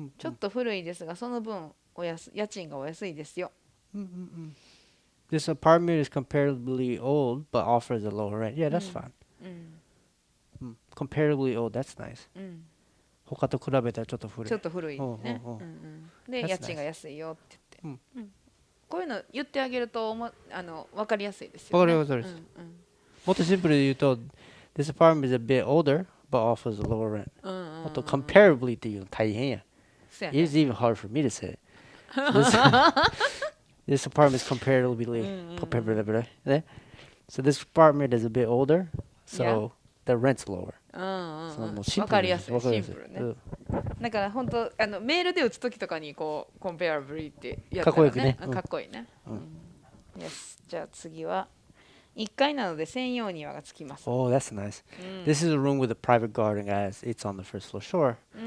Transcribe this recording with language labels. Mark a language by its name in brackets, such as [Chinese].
[Japanese] ちょっと古いですが、その分家賃がお安いですよ。 [English] This apartment is comparatively old but offers a lower rent. Yeah, that's fine. Comparatively old, that's nice. [Japanese] 他と比べたらちょっと古い。ちょっと古いね。で、家賃が安いよって言って。こういうの言ってあげると分かりやすいですよね。わかります。もっとシンプルで言うと、 [English] This apartment is a bit older but offers a lower rent. [Japanese] あと comparably っていうの大変や。 [English] It is even hard for me to say. This apartment is comparatively, so this apartment is a bit older, so the rent's lower. [Japanese] わかりやすい、シンプルね。だから本当メールで打つときとかにこうコンペアブリってやったらね、かっこいいね。じゃあ次は1階なので専用庭がつきます。 [English] Oh, that's nice. This is a room with a private garden, guys. It's on the first floor. Sure.